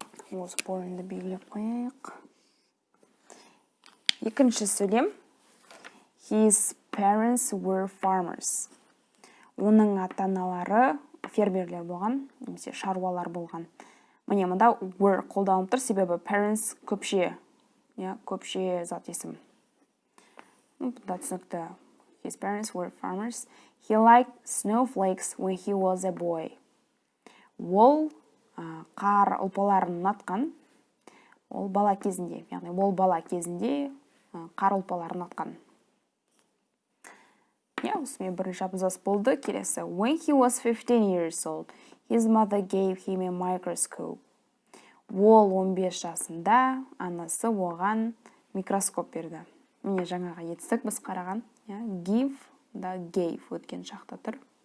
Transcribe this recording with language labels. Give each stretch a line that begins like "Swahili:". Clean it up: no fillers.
Kazakh: Осы бойынды белгілеп қойайық. Екінші сөйлем.
English: His parents were farmers.
Kazakh: Оның ата-аналары фермерлер болған, немесе шаруалар болған. Міне мұнда were қолданылып тұр, себебі parents көпше, көпше зат есім. Бұнда түсінікті.
English: His parents were farmers. He liked snowflakes when he was a boy.
Kazakh: Ол қар ұлпаларын ұнатқан. Ол бала кезінде, яғни ол бала кезінде қар ұлпаларын ұнатқан. Осымен бірінші абзац болды. Келесі.
English: When he was 15 years old, his mother gave him a microscope.
Kazakh: Ол 15 жасында анасы оған микроскоп берді. Міне жаңаға етістік біз қараған. Give, да gave өткен шақта тұр.